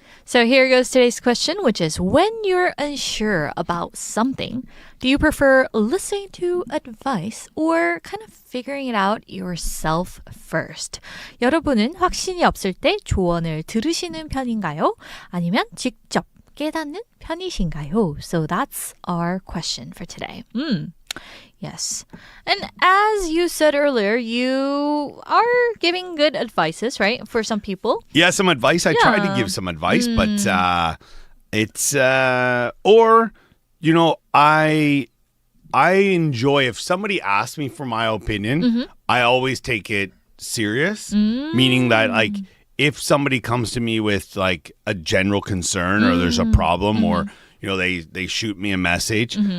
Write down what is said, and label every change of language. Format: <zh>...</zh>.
<en>So here goes today's question, which is when you're unsure about something, do you prefer listening to advice or kind of figuring it out yourself first?</en> <ko>여러분은 확신이 없을 때 조언을 들으시는 편인가요? 아니면 직접 깨닫는 편이신가요?</ko> <en>So that's our question for today. Yes. And as you said earlier, you are giving good advices, right? For some people. Yeah, some advice. I try to give some advice, but it's or you know, I enjoy if somebody asks me for my opinion, I always take it serious, meaning that like if somebody comes to me with like a general concern or there's a problem or you know they shoot me a message,</en>